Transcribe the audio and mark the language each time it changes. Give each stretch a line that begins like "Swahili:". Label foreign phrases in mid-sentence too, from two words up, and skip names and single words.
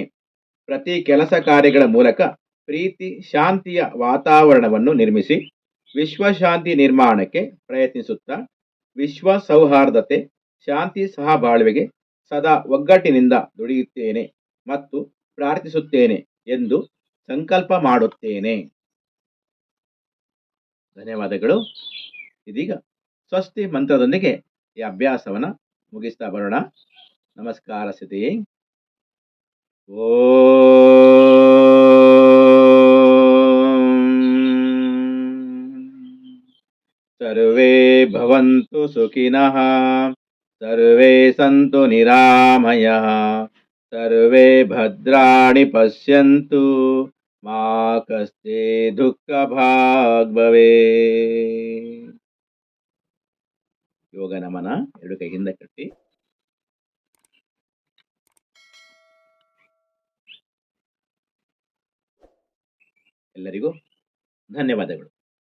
Kannada: ಪ್ರತಿ ಕೆಲಸ ಕಾರ್ಯಗಳ ಮೂಲಕ ಪ್ರೀತಿ, ಶಾಂತಿಯ ವಾತಾವರಣವನ್ನು ನಿರ್ಮಿಸಿ ವಿಶ್ವಶಾಂತಿ ನಿರ್ಮಾಣಕ್ಕೆ ಪ್ರಯತ್ನಿಸುತ್ತಾ ವಿಶ್ವ ಸೌಹಾರ್ದತೆ, ಶಾಂತಿ, ಸಹಬಾಳ್ವೆಗೆ ಸದಾ ಒಗ್ಗಟ್ಟಿನಿಂದ ದುಡಿಯುತ್ತೇನೆ ಮತ್ತು ಪ್ರಾರ್ಥಿಸುತ್ತೇನೆ ಎಂದು ಸಂಕಲ್ಪ ಮಾಡುತ್ತೇನೆ. ಧನ್ಯವಾದಗಳು. ಇದೀಗ ಸ್ವಸ್ತಿ ಮಂತ್ರದೊಂದಿಗೆ ಈ ಅಭ್ಯಾಸವನ್ನು ಮುಗಿಸ್ತಾ ಬರೋಣ. ನಮಸ್ಕಾರ ಸ್ಥಿತಿ.
Sanskrit: ಸರ್ವೇ ಭವಂತು ಸುಖಿನಃ, ಸರ್ವೇ ಸಂತು ನಿರಾಮಯಃ, ಸರ್ವೇ ಭದ್ರಾಣಿ ಪಶ್ಯಂತು, ಮಾ ಕಶ್ಚಿ ದುಃಖ ಭಾಗ್ ಭವೇತ್.
Kannada: ಯೋಗ ನಮನ. ಎರಡು ಕೈ ಹಿಂದೆ ಕಟ್ಟಿ. ಎಲ್ಲರಿಗೂ ಧನ್ಯವಾದಗಳು.